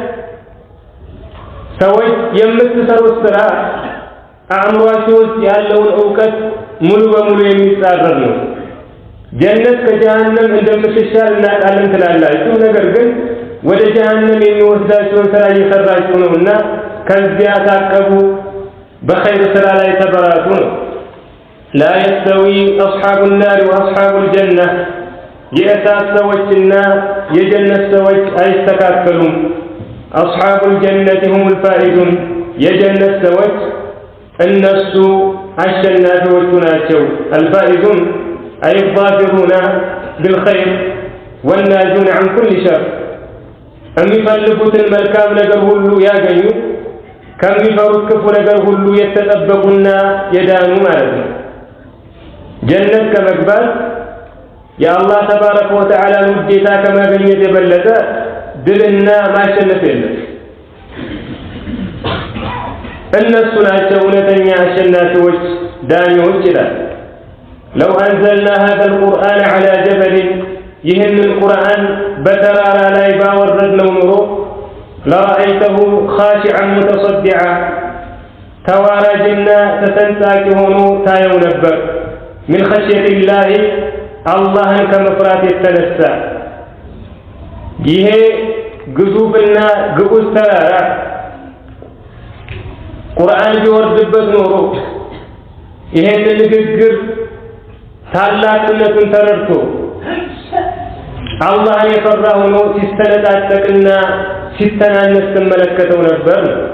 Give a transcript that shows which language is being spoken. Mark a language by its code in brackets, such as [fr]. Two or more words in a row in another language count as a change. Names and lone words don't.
[am] ሰዎች የምትሰሩት ስራ አእምሯቸው ውስጥ ያለውን ዕውቀት ሙሉ በሙሉ የሚጻረር ነው ጀነት ከጀሃነም እንደምትሻል እናውቃለን ትላላችሁ ነገር ግን ወደ ጀሃነም የሚወስዳችሁን ስራ እየሰራችሁ ነውና ከዚያ ታቀቡ በኸይር ስራ ላይ ተበራቱ ነው [ar] لا يستوي أصحاب النار وأصحاب الجنة [am] የእሳት ሰዎችና የጀነት ሰዎች አይስተካከሉም [ar] أصحاب الجنة هم الفائزون [am] የጀነት ሰዎች እነሱ አሸናፊዎቹ ናቸው [ar] الفائزون أي الظافرون بالخير والناجون عن كل شر [am] የሚፈልጉትን መልካም ነገር ሁሉ ያገኙ ከሚፈሩት ክፉ ነገር ሁሉ የተጠበቁና የዳኑ ማለት ነው ጀነት ከመግባት የአላህ [ar] تبارك وتعالى [am] ውዴታ ከማግኘት የበለጠ ድልና ማሸነፍ የለም እነሱ ናቸው እውነተኛ አሸናፊዎች ዳኞች ይላል [ar] لو أنزلنا هذا القرآن على جبل [am] ይህን القرآن በተራራ ላይ ባወረድነው ኑሮ [ar] لرأيته خاشعا متصدعا [am] ተዋራጅና ተሰንጣቂ ሆኖ ታየው ነበር [ar] من خشية الله [am] አላህን ከመፍራት የተነሳ ይሄ ግዙፍና ግዑዝ ተራራ ቁርአን ቢወርድበት ኖሮ ይሄን ንግግር ታላቅነቱን ተረድቶ አላህን የፈራ ሆኖ ሲስተነጣጠቅና ሲተናነስ ተመለከተው ነበር